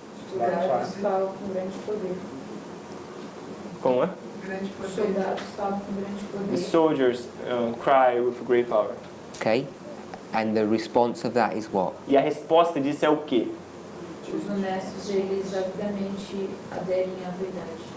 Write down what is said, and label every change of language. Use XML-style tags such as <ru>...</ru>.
<pt>Soldados estavam com grande poder. Como é? Soldados estavam com grande</pt> <en>The</en> <pt>poder.</pt> <en>soldiers cry with great power. Okay. And the response of that is what?</en> <pt>E a resposta disso é o quê? Os honestos, eles rapidamente aderem à verdade.</pt>